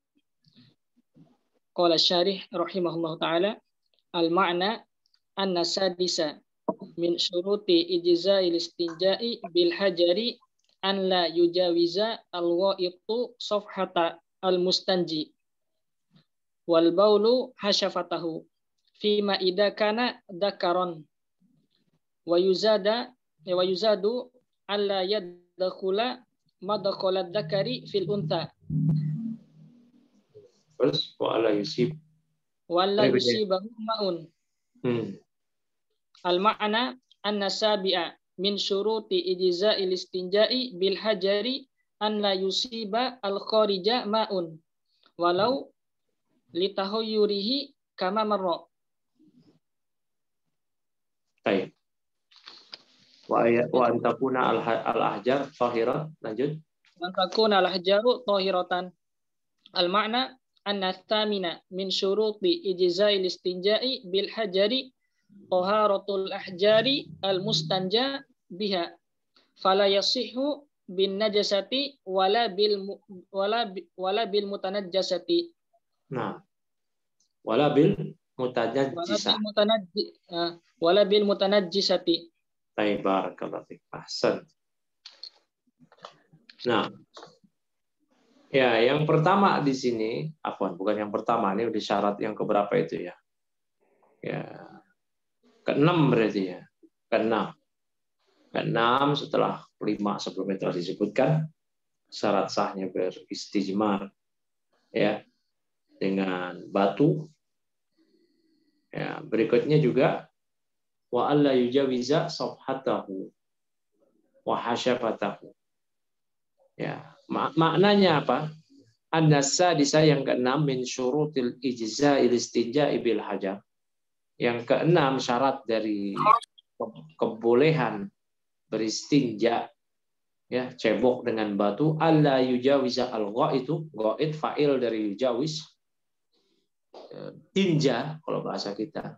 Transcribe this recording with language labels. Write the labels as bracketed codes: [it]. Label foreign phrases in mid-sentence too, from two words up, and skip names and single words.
[ar] قال الشارح رحمه الله تعالى المعنى أن السادس من شروط إجزاء الاستنجاء بالحجر أن لا يجاوز الغائط صفحة المستنجي والبول حشفته فيما إذا كان ذكرا ويزاد ألا يدخل مدخل الذكر في الأنثى. Terus ولا يصيبه ماء. المعنى أن السابع من شروط إجزاء الاستنجاء بالحجر أن لا يصيب الخارج ماء ولو لتطايره كما مر. [id] Baik. [ar] وأن تكون الأحجار طاهرة. [id] Lanjut. [ar] أن تكون الأحجار طاهرة. المعنى أن الثامن من شروط إجزاء الاستنجاء بالحجر طهارة الأحجار المستنجى بها. فلا يصح بالنجاسة ولا بالمتنجسة. Nah, ولا بالمتنجسة. ولا بالمتنجسة. Baik, بارك الله فيك. أحسن. [id] Nah, ya, yang pertama di sini, bukan yang pertama, ini udah syarat yang keberapa itu ya? Ya, keenam berarti ya. Keenam setelah 5 sebelumnya telah disebutkan syarat sahnya beristijmar ya dengan batu. Ya, berikutnya juga [ar] وألا يجاوز صفحته وحشفته. [id] Ya, maknanya apa? [ar] أن السادس [id] yang keenam [ar] من شروط إجزاء الاستنجاء بالحجر. [id] Yang keenam syarat dari kebolehan beristinja ya cebok dengan batu [ar] ألا يجاوز الغائط، غائط فاعل [id] dari yujawiz, tinja kalau bahasa kita.